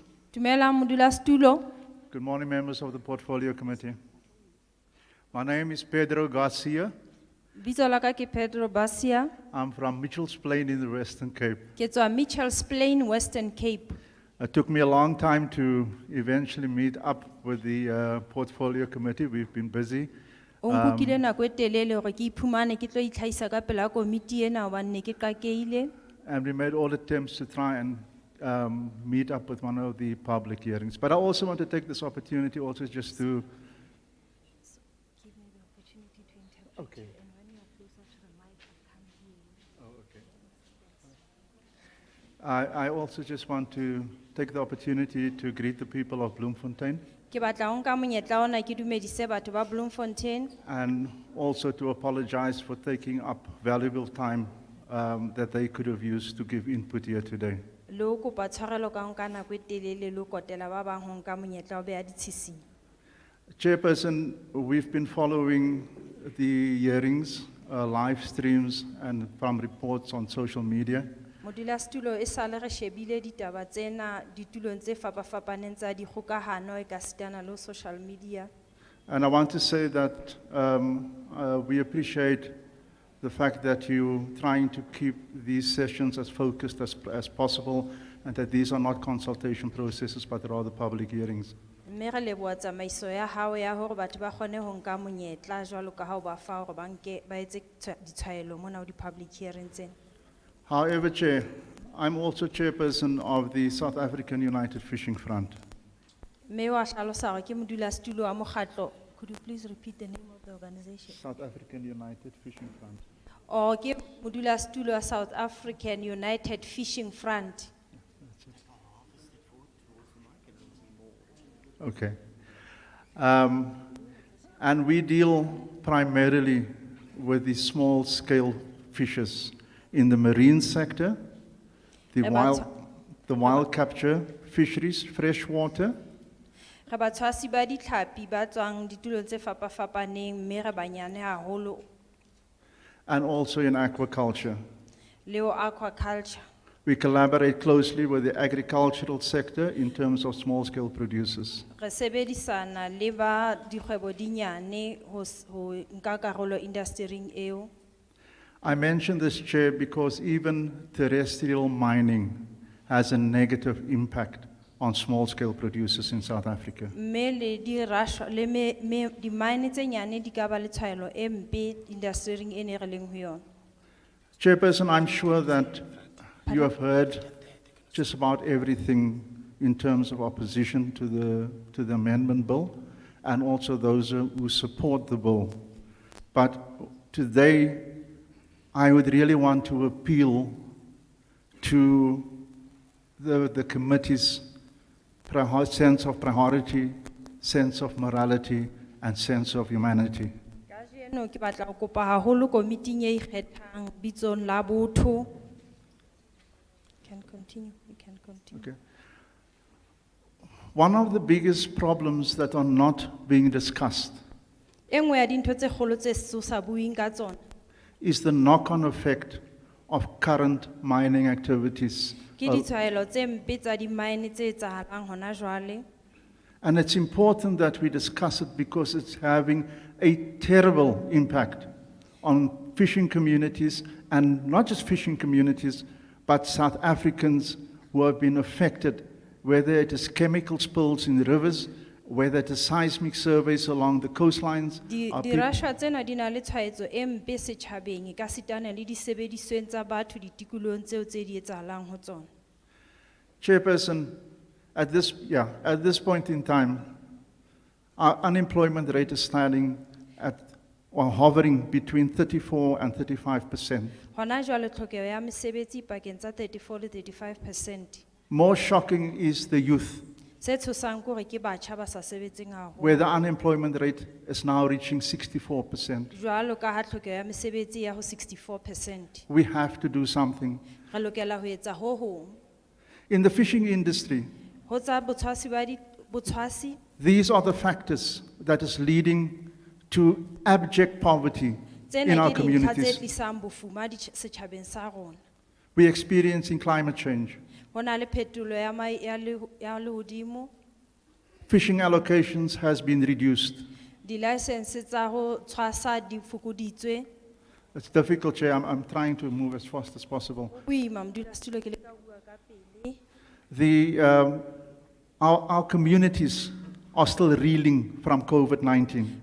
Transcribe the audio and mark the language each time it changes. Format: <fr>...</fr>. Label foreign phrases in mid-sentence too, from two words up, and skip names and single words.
<st>Dumelang modulasetulo.</st> <en>Good morning, members of the Portfolio Committee. My name is Pedro Garcia.</en> <st>Bitso la ka ke Pedro Basia.</st> <en>I'm from Mitchell's Plain in the Western Cape.</en> <st>Ke tswa Mitchells Plain, Western Cape.</st> <en>It took me a long time to eventually meet up with the Portfolio Committee. We've been busy.</en> <st>O nkukile nako e telele hore ke iphumane ke tlo itlhahisa ka pela komiti ena hobane ne ke qakeile.</st> <en>And we made all attempts to try and meet up with one of the public hearings. But I also want to take this opportunity also just to... Okay. I also just want to take the opportunity to greet the people of Bloemfontein</en> <st>Ke batla ho nka monyetla ona ke dumedise batho ba Bloemfontein</st> <en>and also to apologize for taking up valuable time that they could have used to give input here today.</en> <st>le ho kopa tshwarelo ka ho nka nako e telele le ho kotela ba bang ho nka monyetla wa beha ditshitsing.</st> <en>Chairperson, we've been following the hearings, live streams and from reports on social media.</en> <st>Modulasetulo e sale re shebile ditaba tsena ditulong tse fapafapaneng tsa dikgokahano e ka sitana le ho</st> <en>social media. And I want to say that we appreciate the fact that you're trying to keep these sessions as focused as possible and that these are not consultation processes but rather public hearings. Mme re leboha tsamaiso ya hao ya hore batho ba kgone ho nka monyetla jwalo ka ha o ba fa hore ba etse ditshwaelo mona ho di- public hearings tsena. However, Chair, I'm also chairperson of the South African United Fishing Front.</en> <st>Mme wa hlalosa hore ke modulasetulo wa mokgatlo.</st> <en>Could you please repeat the name of the organization? South African United Fishing Front.</en> <st>O ke modulasetulo wa South African United Fishing Front.</st> <en>Okay. And we deal primarily with the small-scale fishes in the marine sector, the wild capture fisheries, freshwater,</en> <st>Re ba tshwasi ba ditlhapi ba tswang ditulong tse fapafapaneng mme re banyane haholo</st> <en>and also in aquaculture.</en> <st>le ho aquaculture.</st> <en>We collaborate closely with the agricultural sector in terms of small-scale producers.</en> <st>Re sebedisana le ba dikgwebo di nyane ho nka karolo industry-ing eo.</st> <en>I mention this, Chair, because even terrestrial mining has a negative impact on small-scale producers in South Africa.</en> <st>Mme le di-mine tse nyane di ka ba le tshwaelo e mpe industry-ing e ne re leng ho yona.</st> <en>Chairperson, I'm sure that you have heard just about everything in terms of opposition to the amendment bill and also those who support the bill. But today, I would really want to appeal to the committee's sense of priority, sense of morality, and sense of humanity.</en> <st>Kajeno ke batla ho kopa haholo komiting e ikgethang bitsong la botho.</st> <en>Can continue, you can continue. Okay. One of the biggest problems that are not being discussed</en> <st>E nngwe ya dintho tse kgolo tse sa buing ka tsona</st> <en>is the knock-on effect of current mining activities.</en> <st>Ke ditshwaelo tse mpe tsa di-mine tse etsahalang hona jwale.</st> <en>And it's important that we discuss it because it's having a terrible impact on fishing communities, and not just fishing communities, but South Africans who have been affected, whether it is chemical spills in the rivers, whether it is seismic surveys along the coastlines. Our peop-</en> <st>Dirashwa tsena di na le tshwaetso e mpe setjhabeng, ka sitana le disebedisweng tsa batho ditikolong tseo tse di etsahalang ho tsona.</st> <en>Chairperson, at this point in time, our unemployment rate is standing at or hovering between 34 and 35%.</en> <st>Hona jwale tlhokeho ya mesebetsi pakeng tsa 34 le 35%.</st> <en>More shocking is the youth,</en> <st>Se tshosang ke hore ke batjha ba sa sebetseng haholo.</st> <en>where the unemployment rate is now reaching 64%.</en> <st>Jwalo ka ha tlhokeho ya mesebetsi ya ho 64%.</st> <en>We have to do something.</en> <st>Re lokela ho etsa ho hong.</st> <en>In the fishing industry,</en> <st>Ho tsa botshwasi ba botshwasi,</st> <en>these are the factors that is leading to abject poverty in</en> <st>tsena</st> <en>our</en> <st>ke dintlha tse</st> <en>communities.</en> <st>tlisang bofuma setjhabeng sa rona.</st> <en>We're experiencing climate change.</en> <st>Ho na le phetolo ya lehodimo,</st> <en>Fishing allocations has been reduced.</en> <st>di-license tsa ho tshwasa di fokoditswe.</st> <en>It's difficult, Chair. I'm trying to move as fast as possible.</en> <st>O boima, modulasetulo, ke leka ho bua ka pele.</st> <en>Our communities are still reeling from COVID-19.</en>